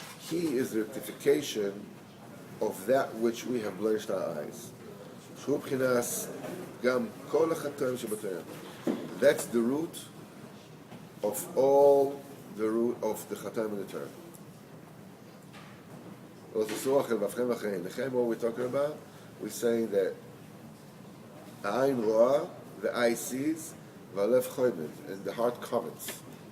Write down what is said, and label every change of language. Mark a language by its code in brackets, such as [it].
[en] He is the rectification of that which we have blemished our eyes. [he] שהוא מבחינת גם כל החטאים שבתורה. [en] That's the root of all the root of the Chataim and the Torah. What we're talking about, we're saying that [he] Ayin Ro'ah, [en] the eye sees, [he] V'alev choymed, [en] and the heart covets.